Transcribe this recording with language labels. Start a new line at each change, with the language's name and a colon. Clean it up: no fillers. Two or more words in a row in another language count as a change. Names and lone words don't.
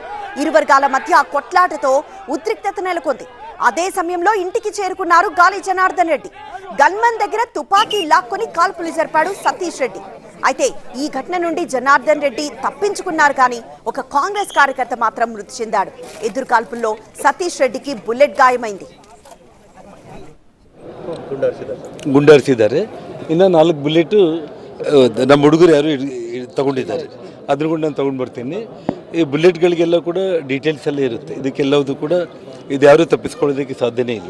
Telugu: ఇరు వర్గాల మధ్య కొట్లాటతో ఉద్రిక్తత నెలకొంది. అదే సమయంలో ఇంటికి చేరుకున్నారు గాలి జనార్దన్ రెడ్డి. గన్మన్ దగ్గర తుపాకీ లాక్కొని కాల్పులు జరిపాడు సతీష్ రెడ్డి. అయితే ఈ ఘటన నుండి జనార్దన్ రెడ్డి తప్పించుకున్నారు, కానీ ఒక కాంగ్రెస్ కార్యకర్త మాత్రం మృతి చెందాడు. ఎదురు కాల్పుల్లో సతీష్ రెడ్డికి ಬುಲೆಟ್ ಗಾಯమైంది.
Kannada: ಗುಂಡಾರಿಸಿದ್ದಾರೆ. ಇನ್ನು 4 ಬುಲೆಟ್ ನಮ್ಮ ಹುಡುಗರು ಯಾರು ತಗೊಂಡಿದ್ದಾರೆ. ಅದನ್ನು ಕೂಡ ನಾನು ತಗೊಂಡು ಬರ್ತೀನಿ. ಈ ಬುಲೆಟ್ಗಳಿಗೆಲ್ಲ ಕೂಡ ಡೀಟೇಲ್ಸ್ ಎಲ್ಲ ಇರುತ್ತೆ. ಇದಕ್ಕೆಲ್ಲವೂ ಕೂಡ ಇದ್ಯಾರೂ ತಪ್ಪಿಸ್ಕೊಳ್ಳೋದಕ್ಕೆ ಸಾಧ್ಯನೇ ಇಲ್ಲ.